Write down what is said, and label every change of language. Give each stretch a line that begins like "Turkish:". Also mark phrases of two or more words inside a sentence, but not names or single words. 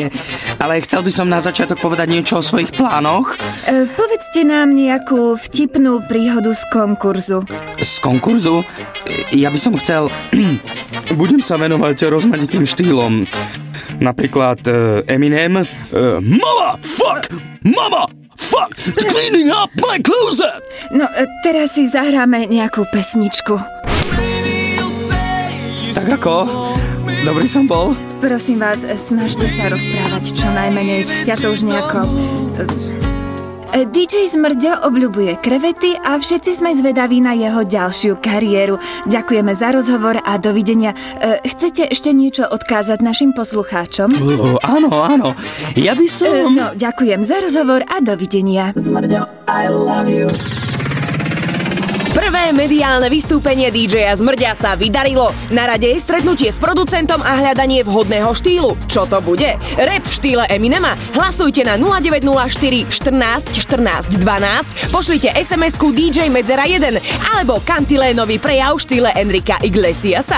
Slovak: Ale chcel by som na začiatok povedať niečo o svojich plánoch. Povedzte nám nejakú vtipnú príhodu z konkurzu. Z konkurzu? Ja by som chcel... Budem sa venovať rozmanitým štýlom. Napríklad Eminem. Mama!
English: Fuck! Mama! Fuck! It's cleaning up my closet!
Slovak: No, teraz si zahráme nejakú pesničku. Tak ako? Dobrý som bol? Prosím vás, snažte sa rozprávať čo najmenej. Ja to už nejako... DJ Zmrďo obľubuje krevety a všetci sme zvedaví na jeho ďalšiu kariéru. Ďakujeme za rozhovor a dovidenia. Chcete ešte niečo odkázať našim poslucháčom? Áno. Ja by som... Ďakujem za rozhovor a dovidenia. Zmrďo,
English: I love you.
Slovak: Prvé mediálne vystúpenie DJ-a Zmrďa sa vydarilo. Na rade je stretnutie s producentom a hľadanie vhodného štýlu. Čo to bude? Rap v štýle Eminema? Hlasujte na 0904 14 14 12, pošlite SMS-ku DJ Medzera 1 alebo kantilénový prejav v štýle Enrika Iglesiasa.